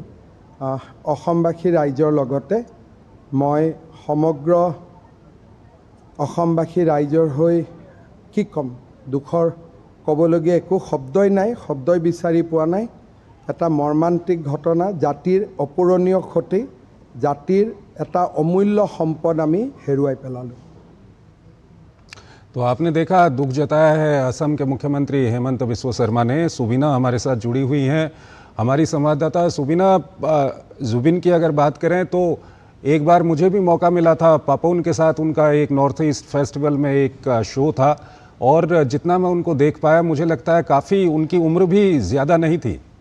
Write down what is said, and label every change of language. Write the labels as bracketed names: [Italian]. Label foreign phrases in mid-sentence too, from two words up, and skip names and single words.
[Assamese] অসমবাসী ৰাইজৰ লগতে মই সমগ্ৰ অসমবাসী ৰাইজৰ হৈ কি ক'ম, দুখৰ ক'বলগীয়া একো শব্দই নাই, শব্দই বিচাৰি পোৱা নাই। এটা মৰ্মান্তিক ঘটনা, জাতিৰ অপূৰণীয় ক্ষতি, জাতিৰ এটা অমূল্য সম্পদ আমি হেৰুৱাই পেলালোঁ। [Hindi] तो आपने देखा, दुख जताया है असम के मुख्यमंत्री हेमंत बिस्व शर्मा ने। सुबिना हमारे साथ जुड़ी हुई हैं, हमारी संवाददाता। सुबिना, जुबिन की अगर बात करें तो एक बार मुझे भी मौका मिला था, पापोन के साथ उनका एक नॉर्थ ईस्ट फेस्टिवल में एक शो था, और जितना मैं उनको देख पाया मुझे लगता है काफ़ी उनकी उम्र भी ज़्यादा नहीं थी।